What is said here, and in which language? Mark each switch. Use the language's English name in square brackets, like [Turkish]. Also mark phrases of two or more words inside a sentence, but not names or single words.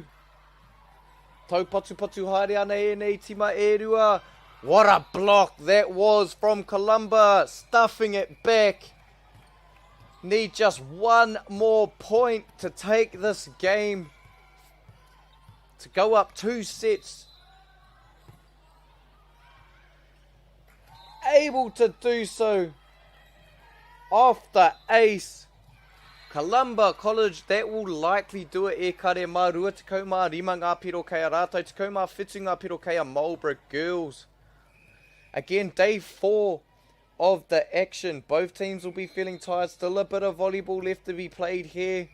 [Māori] Tau patu patu haere ana e nei tima e rua. [English] What a block that was from Columba. Stuffing it back. Need just one more point to take this game. To go up 2 sets. Able to do so. Off the ace. Columba College, that will likely do it [Māori] e kare mā rua tekau mā rima ngā piro kei a rātou, tekau mā whitu ngā piro kei a Marlborough Girls. [English] Again, day 4 of the action. Both teams will be feeling tired. Still a bit of volleyball left to be played here.